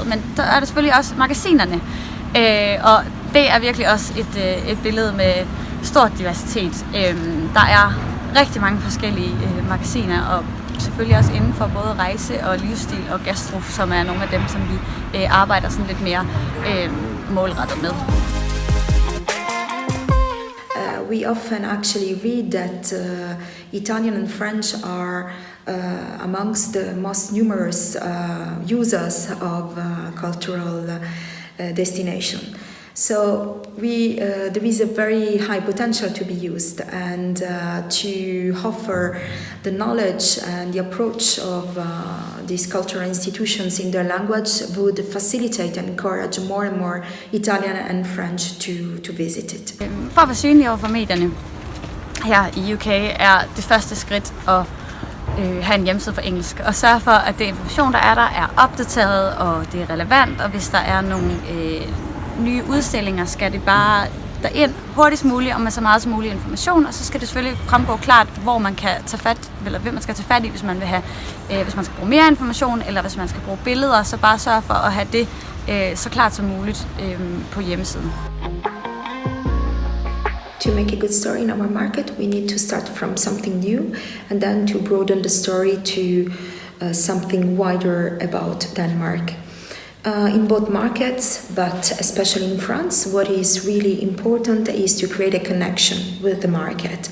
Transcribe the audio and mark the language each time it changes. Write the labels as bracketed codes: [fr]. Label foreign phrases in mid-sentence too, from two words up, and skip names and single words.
[da] Men der er der selvfølgelig også magasinerne, og det er virkelig også et billede med stor diversitet. Der er rigtig mange forskellige magasiner, og selvfølgelig også inden for både rejse og livsstil og gastro, som er nogle af dem, som vi arbejder sådan lidt mere målrettet med. [en] We often actually read that Italian and French are amongst the most numerous users of cultural destination. So there is a very high potential to be used, and to offer the knowledge and the approach of these cultural institutions in their language would facilitate and encourage more and more Italian and French to visit it. [da] For at være synlig over for medierne her i UK er det første skridt at have en hjemmeside for engelsk, og sørge for, at det information, der er opdateret, og det er relevant, og hvis der er nogle nye udstillinger, skal det bare derind hurtigst muligt, og med så meget som mulig information, og så skal det selvfølgelig fremgå klart, hvor man kan tage fat, eller hvem man skal tage fat i, hvis man vil have, hvis man skal bruge mere information, eller hvis man skal bruge billeder, så bare sørge for at have det så klart som muligt på hjemmesiden. [en] To make a good story in our market, we need to start from something new and then to broaden the story to something wider about Denmark. In both markets, but especially in France, what is really important is to create a connection with the market.